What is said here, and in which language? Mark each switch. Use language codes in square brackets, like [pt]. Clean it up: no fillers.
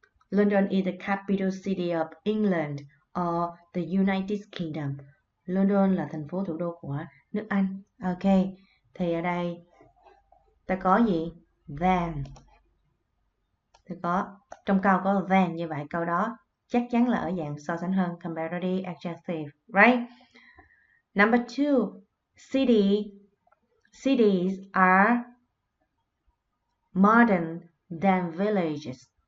[en] London is the capital city of England or the United Kingdom. [vi] London là thành phố thủ đô của nước Anh. Ok, thì ở đây ta có gì? Than. Trong câu có than, như vậy câu đó chắc chắn là ở dạng so sánh hơn, [en] comparative adjective, right? Number two, cities are modern than villages.